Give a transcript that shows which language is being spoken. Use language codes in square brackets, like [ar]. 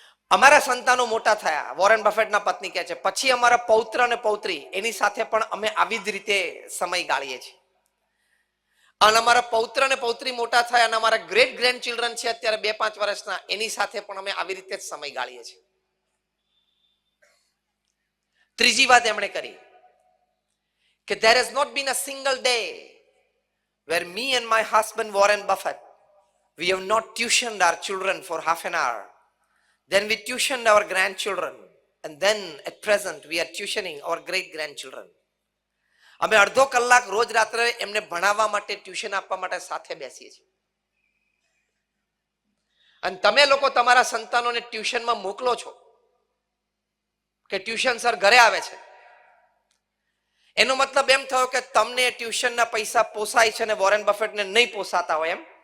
[gu] અમારા સંતાનો મોટા થયા, વોરેન બફેટના પત્ની કહે છે, પછી અમારા પૌત્ર અને પૌત્રી, એની સાથે પણ અમે આવી જ રીતે સમય ગાળીએ છીએ. અને અમારા પૌત્ર અને પૌત્રી મોટા થયા અને અમારા ગ્રેટ ગ્રેન્ડ ચિલ્ડ્રન છે અત્યારે 2-5 વર્ષના, એની સાથે પણ અમે આવી રીતે જ સમય ગાળીએ છીએ. ત્રીજી વાત એમણે કરી કે [en] there has not been a single day where me and my husband Warren Buffett we have not tuitioned our children for half an hour, then we tuitioned our grandchildren, and then at present we are tuitioning our great grandchildren. [gu] અમે અડધો કલાક રોજ રાત્રે એમને ભણાવવા માટે, tuition આપવા માટે સાથે બેસીએ છીએ. અને તમે લોકો તમારા સંતાનોને ટ્યુશનમાં મોકલો છો કે ટ્યુશન સર ઘરે આવે છે, એનો મતલબ એમ થયો કે તમને ટ્યુશનના પૈસા પોસાય છે અને વોરેન બફેટને નહીં પોસાતા હોય એમ.